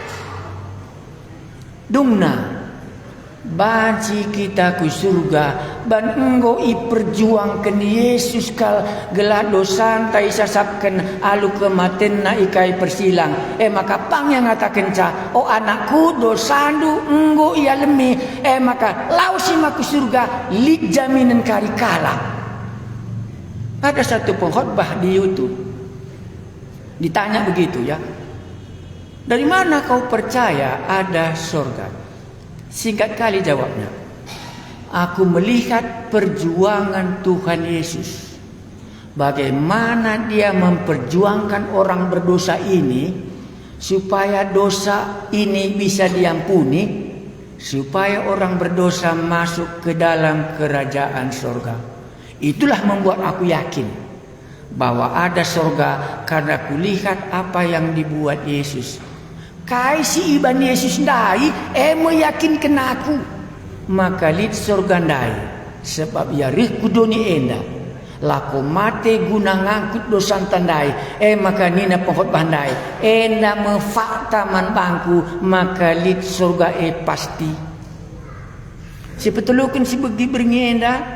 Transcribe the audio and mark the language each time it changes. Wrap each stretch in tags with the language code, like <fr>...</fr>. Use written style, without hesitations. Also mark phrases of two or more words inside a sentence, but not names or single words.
<btx>dungna banci kita ku surga ban enggo i perjuangkan Yesus kal gelah dosa ta isasapken alu kematen na ikai persilang maka pang yang ngatakan ca oh anakku dosandu enggo ia lemi maka lausi maku surga lit jaminan kari kala.</btx> <id>Ada satu pengkhotbah di YouTube ditanya begitu ya, dari mana kau percaya ada surga? Singkat kali jawabnya, aku melihat perjuangan Tuhan Yesus. Bagaimana dia memperjuangkan orang berdosa ini supaya dosa ini bisa diampuni, supaya orang berdosa masuk ke dalam kerajaan surga. Itulah membuat aku yakin bahwa ada surga karena kulihat apa yang dibuat Yesus.</id> <btx>Kai si iban Yesus ndai meyakinkan aku maka lit surga ndai sebab ya rih kudoni enda lako mate guna ngangkut dosan tandai maka nina pengkhotbah ndai enda mefakta man bangku maka lit surga pasti si petulukan si begi berngenda</btx>